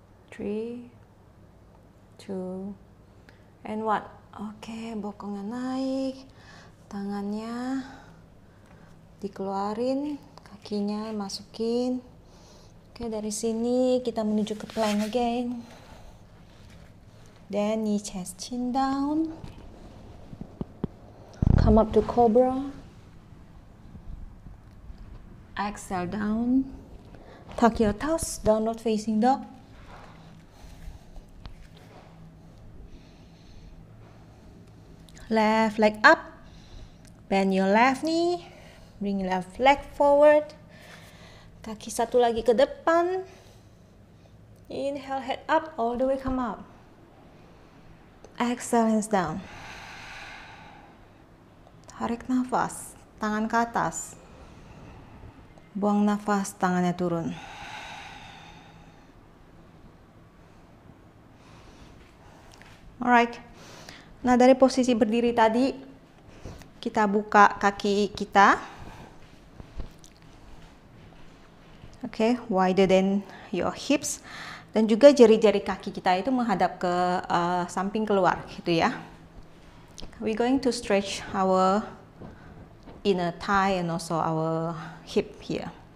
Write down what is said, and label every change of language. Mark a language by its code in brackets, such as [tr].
[en] Three, 2, and 1. [id] Oke, bokongnya naik, tangannya dikeluarin, kakinya masukin. Oke, dari sini kita menuju ke plank again. [en] Then knee chest chin down. Come up to cobra. Exhale down. Tuck your toes, downward facing dog. Left leg up. Bend your left knee. Bring left leg forward. Kaki satu lagi ke depan. Inhale, head up, all the way come up. Exhale, hands down. [id] Tarik nafas, tangan ke atas. Buang nafas, tangannya turun. [en] Alright. [id] Nah, dari posisi berdiri tadi, kita buka kaki kita. Oke, [en] wider than your hips. [id] Dan juga jari-jari kaki kita itu menghadap ke samping keluar, gitu ya. [en] We're going to stretch our inner thigh and also our hip here.